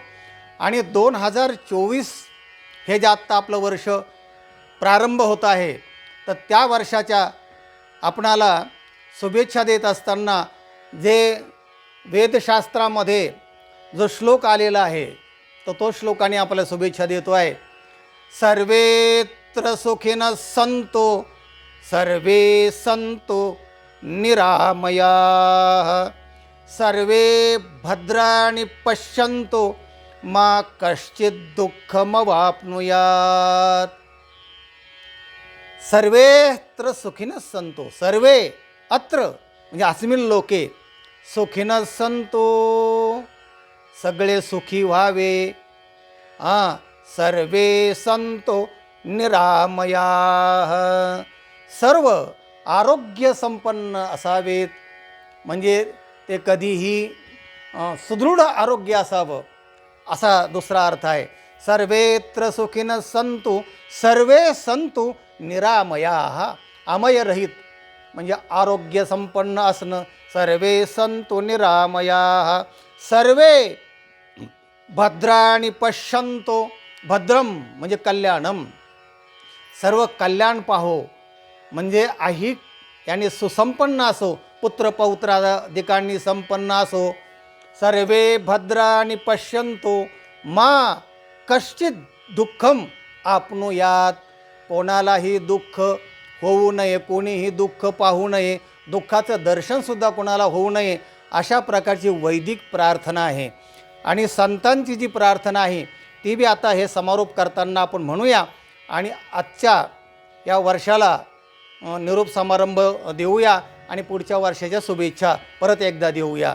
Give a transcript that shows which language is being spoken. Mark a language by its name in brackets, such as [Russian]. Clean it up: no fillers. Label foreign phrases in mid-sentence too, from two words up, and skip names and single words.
[Marathi] आणि 2024 हे जे आत्ता आपलं वर्ष प्रारंभ होत आहे, तर त्या वर्षाच्या आपणाला शुभेच्छा देत असताना जे वेदशास्त्रामध्ये जो श्लोक आलेला आहे तर तो श्लोकाने आपल्याला शुभेच्छा देतो आहे. [Sanskrit] सर्वेत्र सुखिनः सन्तु सर्वे सन्तु निरामयाः सर्वे भद्राणि पश्यन्तु मा कश्चित् दुःखमवाप्नुयात्. सर्वेत्र सुखिनः सन्तु, सर्वे अत्र म्हणजे अस्मिन् लोके सुखिनः सन्तु, [Marathi] सगळे सुखी व्हावे. [Sanskrit] सर्वे सन्तु निरामयाः, [Marathi] सर्व आरोग्य संपन्न असावेत. म्हणजे ते कधीही सुदृढ आरोग्य असावं असा दुसरा अर्थ आहे. [Sanskrit] सर्वेत्र सुखिनः सन्तु सर्वे सन्तु निरामयाः, [Marathi] अमयरहित म्हणजे आरोग्य संपन्न असणं. [Sanskrit] सर्वे संतु निरामया सर्वे भद्राणि पश्यन्तो. [Marathi] भद्रम म्हणजे कल्याणम, सर्व कल्याण पाहो म्हणजे ऐहिक याने सुसंपन्न असो, पुत्र पौत्रादिकांनी संपन्न असो. [Sanskrit] सर्वे भद्राणि पश्यन्तो मा कश्चित दुःखम आपनुयात. [Marathi] कोणालाही दुःख होऊ नये, कोणीही दुःख पाहू नये, दुःखाचं दर्शनसुद्धा कोणाला होऊ नये, अशा प्रकारची वैदिक प्रार्थना आहे. आणि संतांची जी प्रार्थना आहे ती बी आता हे समारोप करताना आपण म्हणूया. आणि आजच्या या वर्षाला निरोप समारंभ देऊया आणि पुढच्या वर्षाच्या शुभेच्छा परत एकदा देऊया.